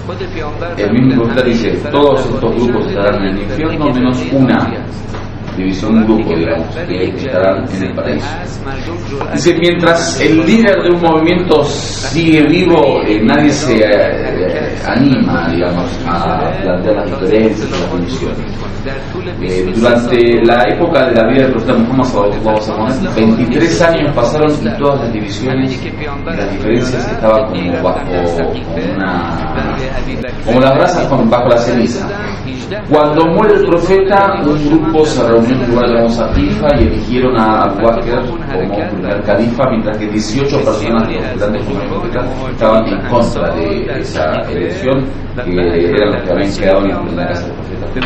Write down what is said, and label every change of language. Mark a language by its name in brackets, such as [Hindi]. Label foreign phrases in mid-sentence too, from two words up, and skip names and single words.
[Spanish] El mismo profeta dice, todos estos grupos estarán en el infierno menos una división, un grupo, digamos, que estarán en el paraíso. Dice, mientras el líder de un movimiento sigue vivo, nadie se anima, digamos, a plantear las diferencias o las divisiones. Durante la época de la vida del profeta Muhammad [Arabic] صلى الله عليه وسلم, [Spanish] 23 años pasaron y todas las divisiones y las diferencias estaban como las brasas bajo la ceniza. Cuando muere el profeta, un grupo se reunió en un lugar llamado Saqifa y eligieron a Abu Bakr como primer califa, mientras que 18 personas postulantes como el profeta estaban en contra de esa elección, que eran los que habían quedado en la casa del profeta.